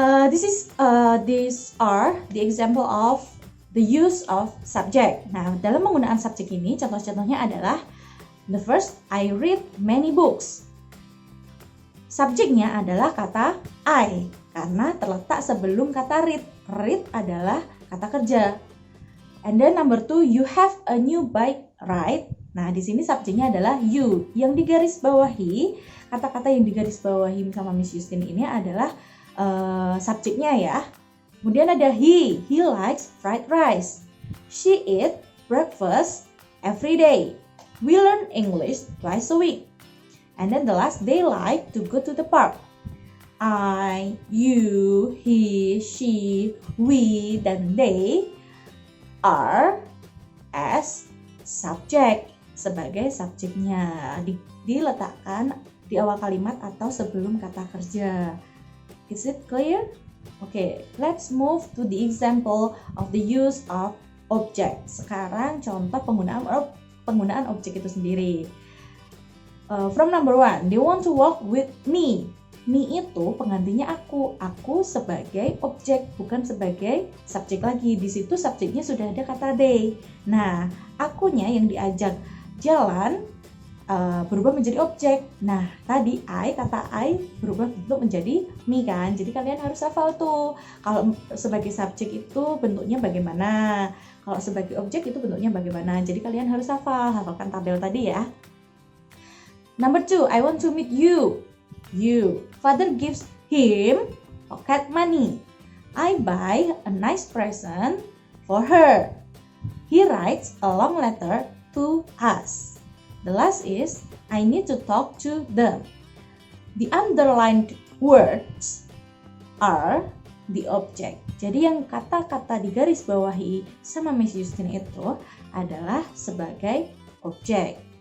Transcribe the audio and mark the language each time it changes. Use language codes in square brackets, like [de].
[en] These are the example of the use of subject. [id] Nah, dalam penggunaan subjek ini contoh-contohnya adalah [en] the first, I read many books. [id] Subjeknya adalah kata I karena terletak sebelum kata read. Read adalah kata kerja. [en] And then number 2, you have a new bike, right? [id] Nah, di sini subjeknya adalah you. Yang digaris bawahi, kata-kata yang digaris bawahi sama Miss Justin ini adalah subjeknya ya. Kemudian ada [en] he likes fried rice. She eat breakfast every day. We learn English twice a week. And then the last, they like to go to the park. I, you, he, she, we, dan they are as subject, [id] sebagai subjeknya. Diletakkan di awal kalimat atau sebelum kata kerja. [en] Is it clear? Okay, let's move to the example of the use of object. [id] Sekarang contoh penggunaan objek itu sendiri. [en] From number 1, they want to walk with me. [id] Me itu penggantinya aku. Aku sebagai objek, bukan sebagai subjek lagi. Di situ subjeknya sudah ada kata they. Nah, akunya yang diajak jalan berubah menjadi objek. Nah, tadi kata I berubah bentuk menjadi me kan. Jadi kalian harus hafal tuh. Kalau sebagai subjek itu bentuknya bagaimana. Kalau sebagai objek itu bentuknya bagaimana. Jadi kalian harus hafalkan tabel tadi ya. [en] Number 2, I want to meet you. You. Father gives him pocket money. I buy a nice present for her. He writes a long letter to us. The last is, I need to talk to them. The underlined words are the object. [id] Jadi yang kata-kata di garis bawahi sama Miss Justin itu adalah sebagai objek.